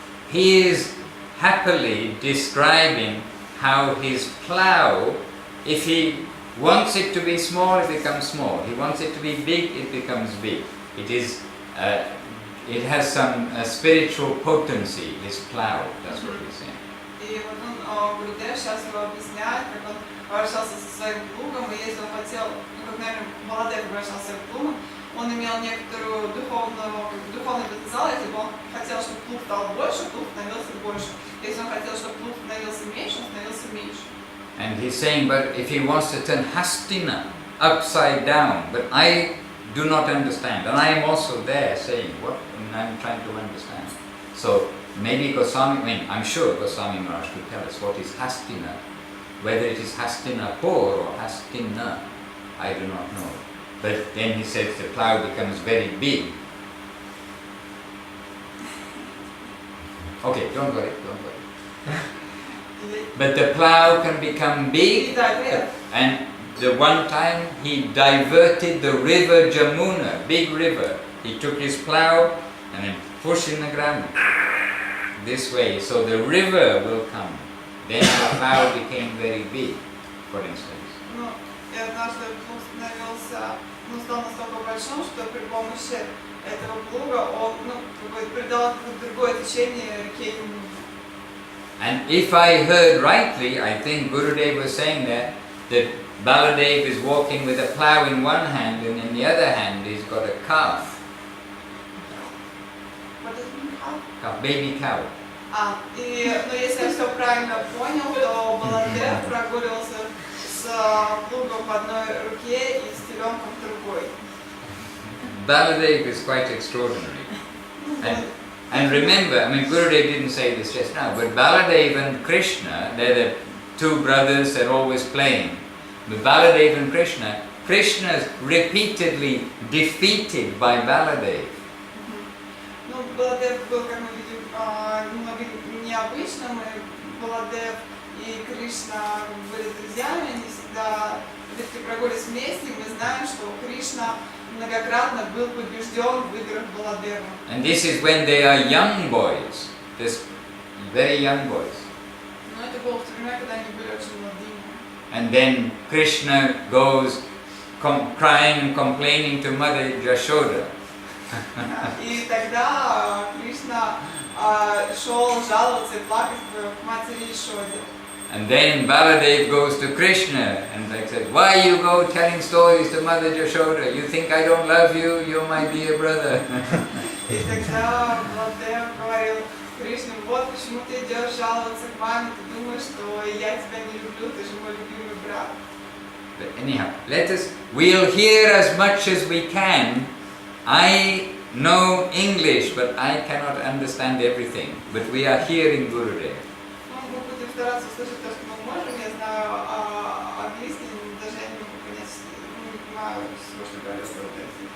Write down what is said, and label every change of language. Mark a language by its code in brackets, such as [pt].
[en] He is happily describing how his plow, if he wants it to be small, it becomes small. He wants it to be big, it becomes big. It is, it has some spiritual potency, his plow. That's what he's saying. [ru] И вот он, Гурудев сейчас его объясняет, как он обращался со своим плугом, и если он хотел, как, наверное, Баладев обращался со своим плугом, он имел некоторую духовный потенциал, если бы он хотел, чтобы плуг стал больше, плуг становился больше. Если он хотел, чтобы плуг становился меньше, он становился меньше. [en] And he's saying, but if he wants to turn Hastina upside down, but I do not understand. And I am also there saying, what? And I'm trying to understand. So maybe Goswami, I mean, I'm sure Goswami Maharaj could tell us what is Hastina. Whether it is Hastinapur or Hastina, I do not know. But then he says the plough becomes very big. Okay, don't worry. But the plough can become big, and the one time he diverted the river Jamuna, big river. He took his plough and then pushed in the ground this way, so the river will come. Then the plough became very big, for instance. [ru] Ну, и однажды плуг становился, стал настолько большим, что при помощи этого плуга он, придал другое течение реке. [en] And if I heard rightly, I think Gurudev was saying that Baladev is walking with a plough in one hand and in the other hand he's got a calf. What does it mean, calf? Calf, baby cow. [ru] Но если я все правильно понял, то Баладев прогуливался с плугом в одной руке и с теленком в другой. [en] Baladev is quite extraordinary. And remember, I mean, Gurudev didn't say this just now, but Baladev and Krishna, they're the two brothers that are always playing. But Baladev and Krishna is repeatedly defeated by Baladev. [ru] Ну, Баладев был, как мы видим, немного необычным, и Баладев и Кришна были друзьями, они всегда прогулись вместе, и мы знаем, что Кришна многократно был побежден в играх Баладева. [en] And this is when they are young boys, just very young boys. [ru] Но это было в то время, когда они были очень молодыми. [en] And then Krishna goes crying and complaining to Mother Yashoda. [ru] И тогда Кришна шел жаловаться и плакать к матери Ишоде. [en] And then Baladev goes to Krishna and says, "Why you go telling stories to Mother Yashoda? You think I don't love you? You're my dear brother." [ru] И тогда Баладев говорил Кришне: вот почему ты идешь жаловаться к маме, ты думаешь, что я тебя не люблю, ты же мой любимый брат. [en] But anyhow, we'll hear as much as we can. I know English, but I cannot understand everything. But we are hearing Gurudev. [ru] Мы будем стараться услышать то, что мы можем. Я знаю английский, даже я не могу понять, не понимаю всего, что говорил Гурудев.